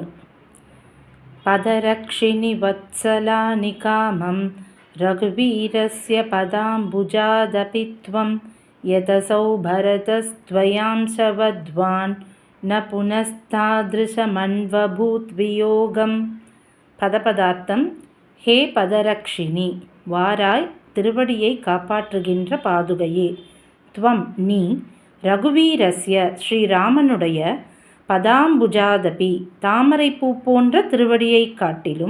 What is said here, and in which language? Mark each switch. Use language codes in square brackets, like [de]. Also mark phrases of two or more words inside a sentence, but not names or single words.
[sa] पदरक्षिणि वत्सलानि कामं रघुवीरस्य पदाम्बुजादपि त्वं यदसौ भरतस्त्वयांशवद्वान् न पुनस्तादृशमन्वभूद्वियोगम्. [ta] பதபதார்த்தம். [sa] हे पदरक्षिणि, [ta] வாராய் திருவடியை காப்பாற்றுகின்ற பாதுகையே. துவம் நீ, ரகுவீரஸ்ய ஸ்ரீராமனுடைய பதாம்புஜாதபி தாமரைப்பூ போன்ற திருவடியை காட்டிலும்